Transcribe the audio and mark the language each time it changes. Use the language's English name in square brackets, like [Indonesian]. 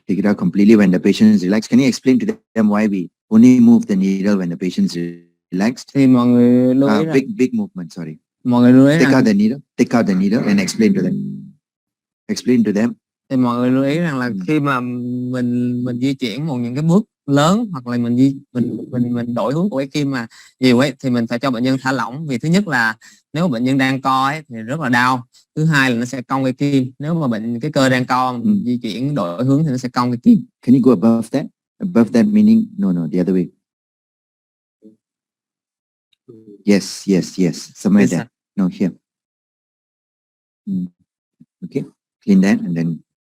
[English] Take it out completely when the patient is relaxed. Can you explain to them why we only move the needle when the patient is relaxed? [Vietnamese] Thì mọi người lưu ý [English] big movement, sorry. [Vietnamese] Mọi người lưu ý [English] take out the needle and explain to them. [Vietnamese] Thì mọi người lưu ý rằng là khi mà mình di chuyển những cái bước lớn hoặc là mình đổi hướng của cái kim mà nhiều ấy thì mình phải cho bệnh nhân thả lỏng, vì thứ nhất là nếu bệnh nhân đang co ấy thì rất là đau, thứ hai là nó sẽ cong cái kim, nếu mà cái cơ đang co di chuyển đổi hướng thì nó sẽ cong cái kim. [English] Can you go above that meaning no the other way? Yes somewhere there. No, here. Okay, clean that and then